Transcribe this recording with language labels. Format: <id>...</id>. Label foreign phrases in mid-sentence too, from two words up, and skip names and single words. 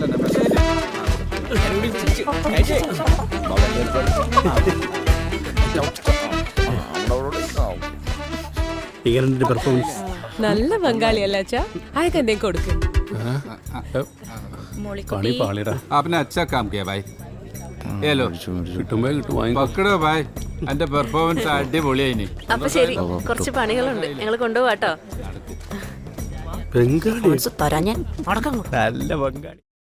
<ml>ഇങ്ങനെ പെർഫോമൻസ് നല്ല ബംഗാളിയല്ല അച്ഛാ അയക്ക് എന്തെങ്കിലും കൊടുക്ക് പണി പാളിടാ</ml> <hi>आपने अच्छा काम किया भाई ये लो</hi> <ml>കിട്ടുമ്പോ കിട്ടും വാങ്ങി</ml> <hi>पकड़ो भाई</hi> <ml>എന്റെ പെർഫോമൻസ് അടിപൊളിയായിനി അപ്പൊ ശരി കുറച്ച് പണികളുണ്ട് ഞങ്ങൾ കൊണ്ടുപോവാട്ടോ ബംഗാളി തരാൻ ഞാൻ നല്ല ബംഗാളി</ml>